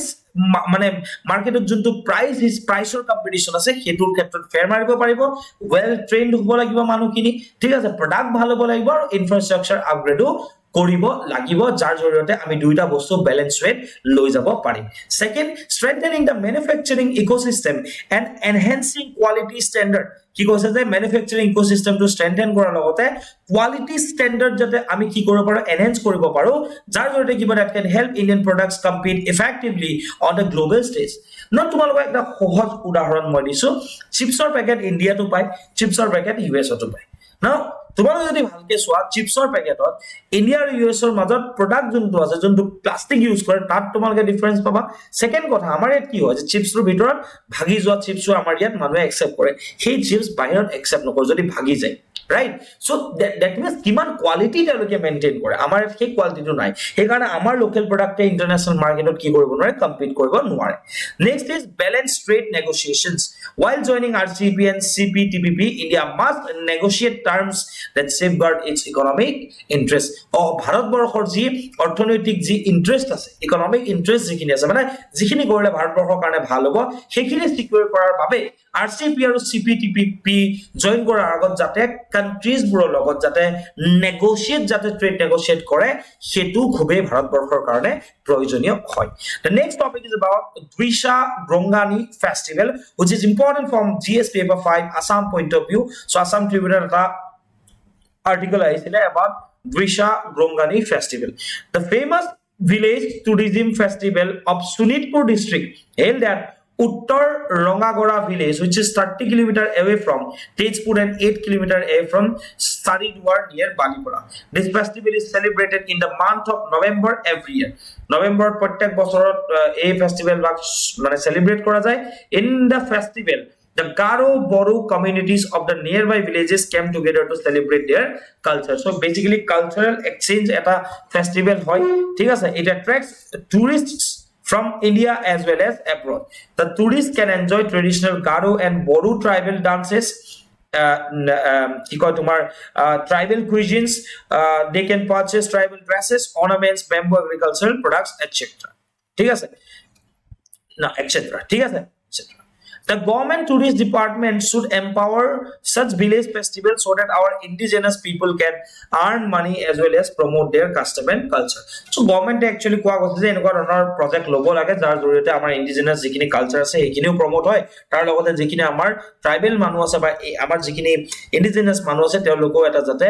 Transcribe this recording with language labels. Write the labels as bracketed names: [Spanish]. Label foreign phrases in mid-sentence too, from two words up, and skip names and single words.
[Assamese] মানে মাৰ্কেটত যোনটো প্ৰাইসৰ কম্পিটিশন আছে হেতুৰ ক্ষেত্ৰত ফেয়াৰ মাৰিব পাৰিব [English] well trained [Assamese] হ'ব লাগিব মানুহখিনি ঠিক আছে প্ৰডাক্ট ভাল হ'ব লাগিব আৰু ইনফ্ৰাষ্ট্ৰাকচাৰ আপগ্ৰেডো কৰিব লাগিব যাৰ জৰিয়তে আমি দুইটা বস্তু ব্যালেন্স ৰেট লৈ যাব পাৰিম [English] second strengthening the manufacturing ecosystem and enhancing quality standard [Assamese] কি কৈছে যে [English] manufacturing ecosystem to strengthen [Assamese] কৰাৰ লগতে [English] quality standard [Assamese] যাতে আমি কি কৰিব পাৰো এনহান্স কৰিব পাৰো যাৰ জৰিয়তে কি [English] that can help Indian products compete effectively on the global stage [Assamese] ন তোমালোকক একটা সহজ উদাহৰণ মই দিছো চিপছৰ পেকেট ইণ্ডিয়াটো পায় চিপছৰ পেকেট ইউএছতো পায় নাও তোমালোকে যদি ভালকে চোৱা চিপছৰ পেকেটত ইণ্ডিয়া আৰু ইউএছৰ মাজত প্ৰডাক্ট যোনটো আছে যোনটো প্লাষ্টিক ইউজ কৰে তাত তোমালোকে ডিফাৰেন্স পাবা সেকেন্ড কথা আমাৰ ইয়াত কি হয় যে চিপছৰ ভিতৰত ভাগি যোৱা চিপছৰ আমাৰ ইয়াত মানুহে একচেপ্ট কৰে সেই চিপছ বাহিৰত একচেপ্ট নকৰে যদি ভাগি যায় [English] right so that means [Assamese] কিমান কোৱালিটি তেওঁলোকে মেইনটেইন কৰে আমাৰ সেই কোৱালিটিটো নাই সেই কাৰণে আমাৰ লোকেল প্ৰডাক্টে ইন্টাৰনেশ্যনেল মাৰ্কেটত কি কৰিব নোৱাৰে কম্পিট কৰিব নোৱাৰে [English] next is balanced trade negotiations while joining RCEP and CPTPP India must negotiate terms that safeguard its economic interest [Assamese] ভাৰতবৰ্ষৰ যি অৰ্থনৈতিক যি ইন্টাৰেষ্ট আছে [English] economic interest [Assamese] যিখিনি আছে মানে যিখিনি কৰিলে ভাৰতবৰ্ষৰ কাৰণে ভাল হ'ব সেইখিনি সিকিউৰ কৰাৰ বাবে RCEP আৰু CPTPP জয়েন কৰাৰ আগত যাতে কান্ট্ৰিজ বোৰৰ লগত যাতে নেগোশিয়েট যাতে ট্ৰেড নেগোশিয়েট কৰে হেতু খুবেই ভাৰতবৰ্ষৰ কাৰণে প্ৰয়োজনীয় হয় [English] the next topic is about Drisha Grongani festival which is important from GS paper 5 Assam point of view so Assam Tribunal [Assamese] এটা [English] article আহিছিলে about Drisha Grongani festival the famous village tourism festival of Sunitpur district held at Uttar Rangagora village which is 30 km away from Tejpur and 8 km away from Saridwar near Balipura. This festival is celebrated in the month of November every year. November [Assamese] প্রত্যেক বছৰত এই ফেস্টিভেল মানে সেলিব্রেট করা যায় [English] in the festival the Garo Boru communities of the nearby villages came together to celebrate their culture. So basically cultural exchange [Assamese] এটা ফেষ্টিভেল হয় ঠিক আছে [English] it attracts tourists from India as well as abroad. The tourists can enjoy traditional Garo and Boru tribal dances, tribal cuisines, they can purchase tribal dresses, ornaments, bamboo agricultural products, etc. [Assamese] ঠিক আছে না etc. ঠিক আছে etc. [English] The government tourist department should empower such village festivals so that our indigenous people can earn money as well as promote their custom and culture. [Assamese] So government actually কোৱা গৈছে যে এনেকুৱা ধৰণৰ প্ৰজেক্ট ল'ব লাগে যাৰ জৰিয়তে আমাৰ indigenous যিখিনি কালচাৰ আছে সেইখিনিও প্ৰমোট হয় তাৰ লগতে যিখিনি আমাৰ ট্ৰাইবেল মানুহ আছে বা আমাৰ যিখিনি indigenous মানুহ আছে তেওঁলোকও এটা